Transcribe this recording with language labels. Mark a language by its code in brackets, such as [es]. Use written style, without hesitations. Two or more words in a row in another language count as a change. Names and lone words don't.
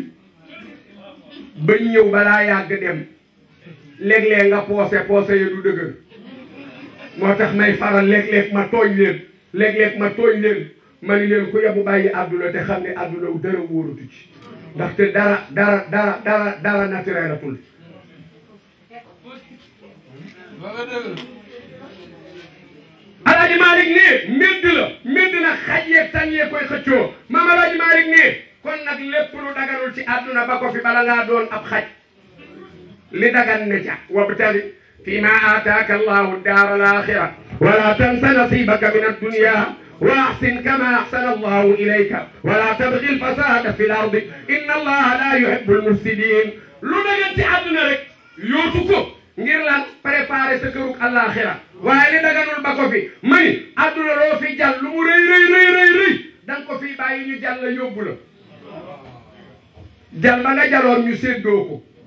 [wo] bëñ ñëw balaa yàgg dem léeg-léeg nga poose ya du dëgër moo tax may faral léeg-léeg ma tooñ leen ma ni leen ku yebu bàyyi àdduna te xam ne àdduna dara wóoratu ci ndaxte dara naturelatul Alaaji Malick ne mbedd la àdduna ba ko fi bala ngaa doon ab xaj li dagan ne ca [ar] وابتغ فيما آتاك الله الدار الآخرة ولا تنس نصيبك من الدنيا وأحسن كما أحسن الله إليك ولا تبغي الفساد في الأرض إن الله لا يحب المفسدين [wo] lu dagan ci àdduna rek yootu ko ngir lan préparer sa kërug àllaaxira waaye li daganul ba ko fi mani àdduna loo fi jàll lu mu rëy danga ko fi bàyyi ñu jàll la yóbbu la jàll ba nga jaloon ñu séddoo ko